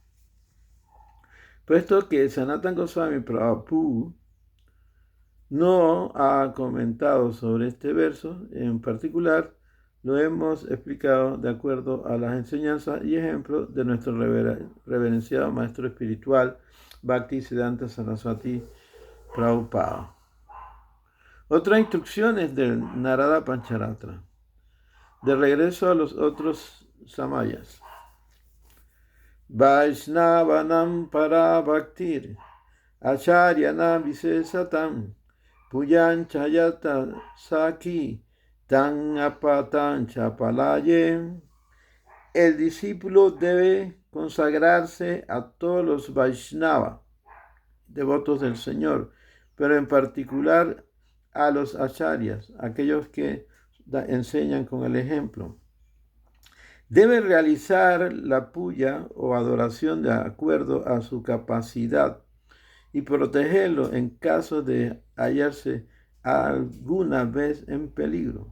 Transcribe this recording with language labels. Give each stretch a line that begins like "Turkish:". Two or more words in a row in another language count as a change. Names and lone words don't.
Spanish: Puesto que Sanatana Goswami Prabhupada no ha comentado sobre este verso en particular, lo hemos explicado de acuerdo a las enseñanzas y ejemplos de nuestro reverenciado maestro espiritual Bhaktisiddhanta Saraswati Prabhupada. Otras instrucciones del Narada Pancharatra. De regreso a los otros samayas.
Sanskrit: Vaishnavanam para bhaktir, acharyanam visesatam, puyan chayata saki, tan apatan chapalaye.
Spanish: El discípulo debe consagrarse a todos los Vaishnava, devotos del Señor, pero en particular a los acharyas, aquellos que enseñan con el ejemplo. Debe realizar la puya o adoración de acuerdo a su capacidad y protegerlo en caso de hallarse alguna vez en peligro.